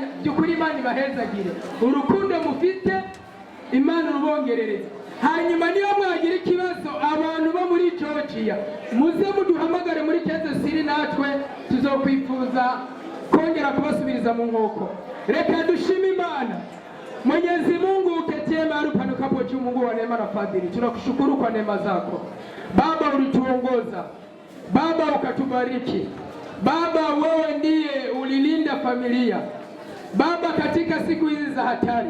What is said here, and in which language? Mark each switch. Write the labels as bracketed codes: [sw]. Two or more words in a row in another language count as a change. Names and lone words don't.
[rn] By'ukuri Imana ibahezagire, urukundo mufite Imana rubongerereze. Hanyuma niyo mwagira ikibazo abantu bo muri Georgia, muze muduhamagare muri Kansas City, natwe tuzokwifuza kongera kubasubiriza mu nkoko. Reka dushime Imana. [sw] Mwenyezi Mungu uketie maarufu panukapo juu, Mungu wa neema na fadhili, tunakushukuru kwa neema zako Baba. Ulituongoza Baba, ukatubariki Baba. Wewe ndiye ulilinda familia Baba katika siku hizi za hatari.